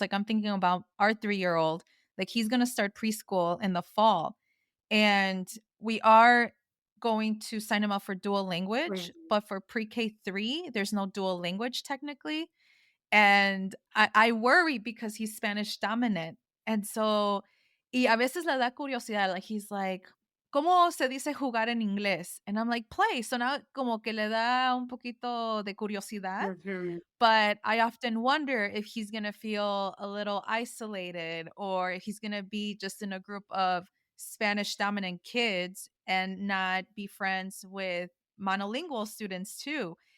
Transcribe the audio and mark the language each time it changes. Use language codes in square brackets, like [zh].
[en] Like I'm thinking about our 3-year-old, like he's going to start preschool in the fall. And we are going to sign him up for dual language, Right. but for pre-K 3, there's no dual language technically. And I worry because he's Spanish dominant. And so, [es] y a veces le da curiosidad, [en] like, he's like, [es] "¿Cómo se dice jugar en inglés?" [en] And I'm like, "Play." So now [es] como que le da un poquito de curiosidad, Mhm. [en] but I often wonder if he's gonna feel a little isolated or if he's gonna be just in a group of Spanish dominant kids and not be friends with monolingual students too.